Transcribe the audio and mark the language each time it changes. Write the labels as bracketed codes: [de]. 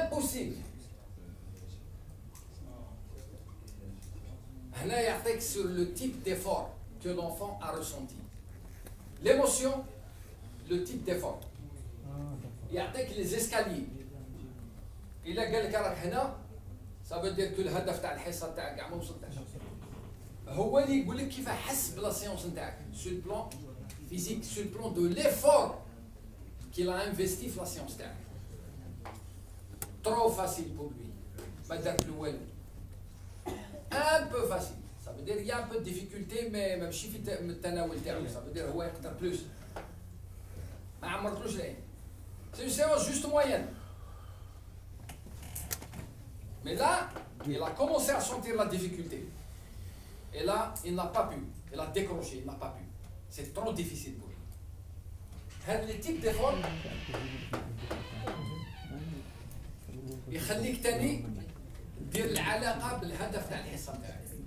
[fr] signe. [ar] هنا يعطيك [fr] sur le type d'effort que l'enfant a ressenti. L'émotion, le type d'effort. [ar] يعطيك [fr] les escaliers. [ar] إلا قال لك راك هنا [fr] ça veut dire que [ar] الهدف تاع الحصة تاعك كاع ما وصلتش. هو اللي يقول لك كيف حس بلا سيونس نتاعك [fr] sur le plan physique, sur le plan de l'effort qu'il a investi [ar] في [fr] la séance [ar] تاعك. [fr] Trop facile pour lui. [ar] ما دارت له والو. [fr] Un peu facile. Ça veut dire qu'il y a un peu de difficulté mais [ar] ماشي في التناول تاعو. [fr] Ça veut dire [ar] هو يقدر [fr] plus. [ar] ما عمرتلوش العين. [fr] C'est une séance juste moyenne. Mais là, il a commencé à sentir la difficulté. Et là, il n'a pas pu. Il a décroché, il n'a pas pu. C'est trop difficile pour lui. [ar] هذا التيب ديفور يخليك تاني دير العلاقة بالهدف تاع الحصة تاعك.